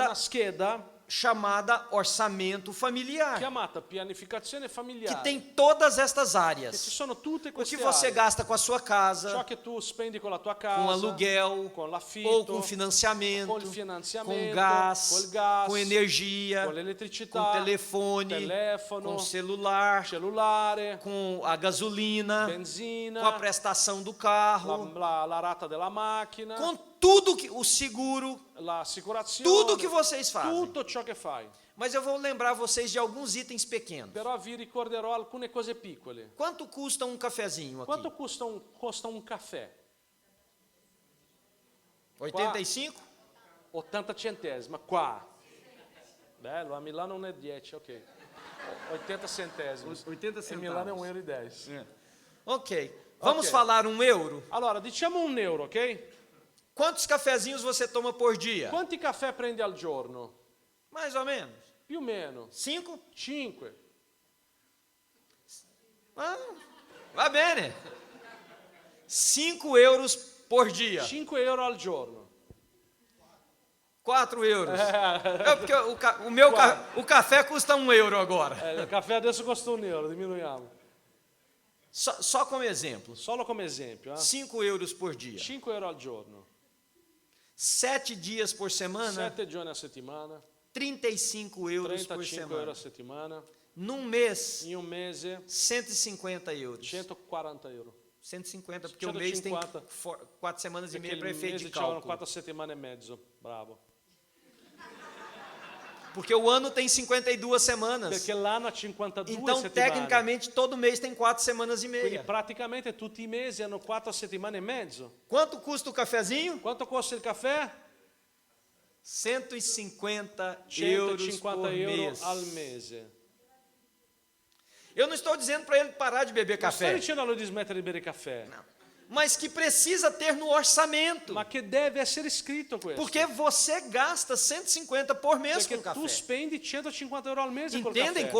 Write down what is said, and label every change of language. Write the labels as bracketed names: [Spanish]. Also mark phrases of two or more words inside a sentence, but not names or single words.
[Italian] una scheda [Portuguese] chamada orçamento familiar, [Italian] chiamata pianificazione [Portuguese] que [Italian] familiare, [Portuguese] tem todas estas [Italian] che ci [Portuguese] áreas. [Italian] sono tutte [Portuguese] O que [Italian] queste [Portuguese] você [Italian] aree. [Portuguese] gasta com a sua [Italian] Ciò [Portuguese] casa, [Italian] che tu spendi con la tua casa, [Portuguese] com aluguel, [Italian] con l'affitto, [Portuguese] ou com financiamento, [Italian] com il finanziamento, [Portuguese] com gás, [Italian] col gas, [Portuguese] com energia, [Italian] con l'elettricità, [Portuguese] com telefone, [Italian] telefono, [Portuguese] com celular, [Italian] cellulare, [Portuguese] com a gasolina, [Italian] benzina, [Portuguese] com a prestação do carro, [Italian] la rata della macchina, [Portuguese] com tudo que o seguro, [Italian] l'assicurazione, [Portuguese] tudo que vocês fazem. [Italian] tutto ciò che fai. [Portuguese] Mas eu vou lembrar vocês de alguns itens pequenos. [Italian] Però vi ricorderò alcune cose piccole. [Portuguese] Quanto custa um cafezinho [Italian] Quanto [Portuguese] aqui? [Italian] costa un caffè? 85? 80 centesimi, ma qua. Bello, a Milano non è 10, ok. 80 centesimi. 80 E Milano è 1,10 euro. [Portuguese] Ok. Vamos [Italian] Ok. [Portuguese] falar €1? [Italian] Allora, diciamo €1, ok? [Portuguese] Quantos cafezinhos você toma por dia? [Italian] Quanti caffè prendi al giorno? [Portuguese] Mais ou menos. [Italian] Più o meno. 5? 5. Ah, va bene. [Portuguese] €5 por dia. [Italian] 5 euro al giorno. €4. [Portuguese] É porque o café custa €1 agora. [Italian] Il caffè adesso costa €1, diminuiamo. [Portuguese] Só como exemplo. [Italian] Solo come esempio, [Portuguese] €5 por dia. [Italian] 5 euro al giorno. [Portuguese] 7 dias por semana, [Italian] 7 giorni a settimana, [Portuguese] €35 por [Italian] 35 euro a [Portuguese] semana. [Italian] settimana. [Portuguese] Num mês, [Italian] In un mese, [Portuguese] €150. [Italian] 140 euro. [Portuguese] 150, porque o mês tem [Italian] 150. [Portuguese] 4 semanas e [Italian] Perché [Portuguese] meia [Italian] il [Portuguese] para efeito [Italian] mese [Portuguese] de [Italian] c'erano [Portuguese] cálculo. [Italian] 4 settimane e mezzo. Bravo. [Portuguese] Porque o ano tem 52 semanas. [Italian] Perché l'anno ha 52 [Portuguese] Então, [Italian] settimane. [Portuguese] tecnicamente, todo mês tem 4 semanas e [Italian] Quindi [Portuguese] meia. [Italian] praticamente tutti i mesi hanno 4 settimane e mezzo. [Portuguese] Quanto custa o cafezinho? [Italian] Quanto costa il caffè? [Portuguese] €150 [Italian] 150 [Portuguese] por [Italian] euro [Portuguese] mês. [Italian] al mese. [Portuguese] Eu não estou dizendo para ele parar de beber [Italian] Non sto [Portuguese] café. [Italian] dicendo a lui di smettere di bere caffè. [Portuguese] mas que precisa ter no orçamento. [Italian] ma che deve essere scritto questo. [Portuguese] Porque você gasta 150 por mês [Italian] Perché [Portuguese] com café. [Italian] tu spendi 150 euro al mese col [Portuguese] Entendem [Italian] caffè.